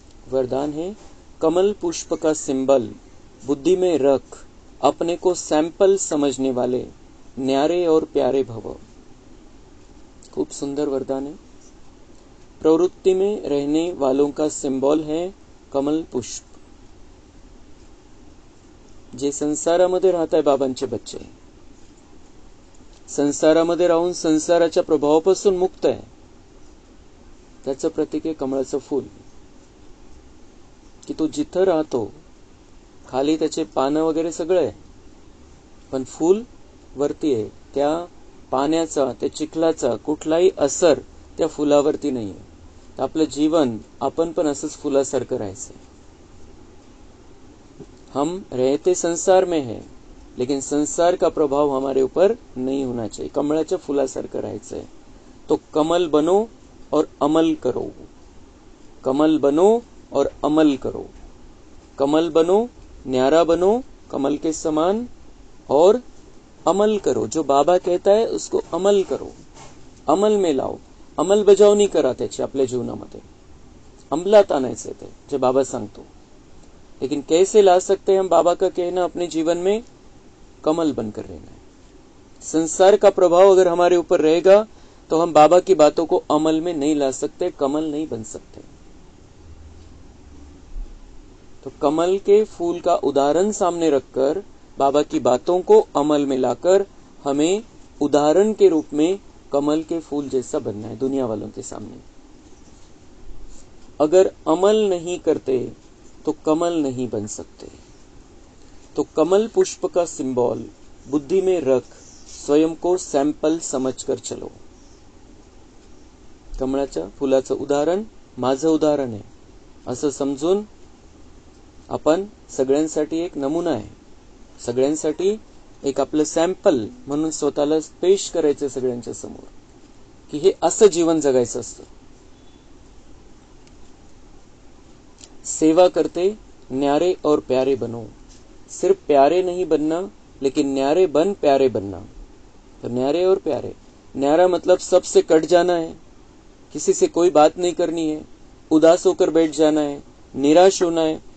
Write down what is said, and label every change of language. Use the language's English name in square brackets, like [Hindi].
[Hindi] वरदान है, कमल पुष्प का सिंबल बुद्धि में रख, अपने को सैंपल समझने वाले न्यारे और प्यारे भव। खूब सुंदर वरदान है। प्रवृत्ति में रहने वालों का सिंबल है कमल पुष्प। [Marathi] जे संसारामध्ये राहत आहे बाबांचे बच्चे, संसारामध्ये राहून संसाराच्या प्रभावापासून मुक्त आहे, त्याचं प्रतीक आहे कमळाचं फूल। की तो जिथं राहतो खाली त्याचे पानं वगैरे सगळं आहे, पण फूल वरती आहे। त्या पाण्याचा, त्या चिखलाचा कुठलाही असर त्या फुलावरती नाही आहे। तर आपलं जीवन आपण पण असंच फुलासारखं राहायचं। [Hindi] हम रहते संसार में है, लेकिन संसार का प्रभाव हमारे ऊपर नहीं होना चाहिए। [Marathi] कमळाच्या फुलासारखं राहायचं [Hindi] है। तो कमल बनो और अमल करो। कमल बनो और अमल करो। कमल बनो, न्यारा बनो कमल के समान, और अमल करो। जो बाबा कहता है उसको अमल करो, अमल में लाओ। [Marathi] अंमलबजावणी करा त्याची आपल्या जीवनामध्ये, अंमलात आणायचे ते जे बाबा सांगतो। [Hindi] लेकिन कैसे ला सकते हैं हम बाबा का कहना अपने जीवन में? कमल बनकर रहना है। संसार का प्रभाव अगर हमारे ऊपर रहेगा तो हम बाबा की बातों को अमल में नहीं ला सकते, कमल नहीं बन सकते। तो कमल के फूल का उदाहरण सामने रखकर बाबा की बातों को अमल में लाकर हमें उदाहरण के रूप में कमल के फूल जैसा बनना है दुनिया वालों के सामने। अगर अमल नहीं करते तो कमल नहीं बन सकते। तो कमल पुष्प का सिंबल बुद्धि में रख, स्वयं को सैंपल समझकर चलो। [Marathi] कमळाच्या फुलाचं उदाहरण माझं उदाहरण आहे असं समजून आपण सगळ्यांसाठी एक नमुना आहे, सगळ्यांसाठी एक आपलं सॅम्पल म्हणून स्वतःला पेश करायचं सगळ्यांच्या समोर, की हे असं जीवन जगायचं असतं। [Hindi] सेवा करते न्यारे और प्यारे बनो। सिर्फ प्यारे नहीं बनना, लेकिन न्यारे बन प्यारे बनना। तो न्यारे और प्यारे, न्यारा मतलब सबसे कट जाना है, किसी से कोई बात नहीं करनी है, उदास होकर बैठ जाना है, निराश होना है।